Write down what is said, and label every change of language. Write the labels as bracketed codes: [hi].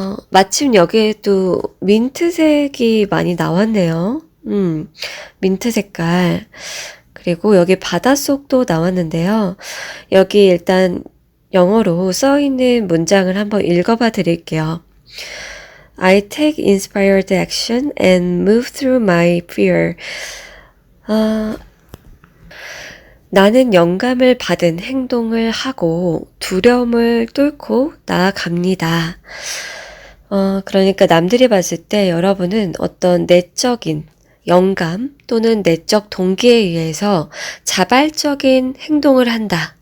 [ko] 마침 여기에도 민트색이 많이 나왔네요. 민트 색깔. 그리고 여기 바닷속도 나왔는데요. 여기 일단 영어로 써있는 문장을 한번 읽어봐 드릴게요. [en] I take inspired action and move through my fear. [ko] 나는 영감을 받은 행동을 하고 두려움을 뚫고 나아갑니다. 그러니까 남들이 봤을 때 여러분은 어떤 내적인 영감 또는 내적 동기에 의해서 자발적인 행동을 한다.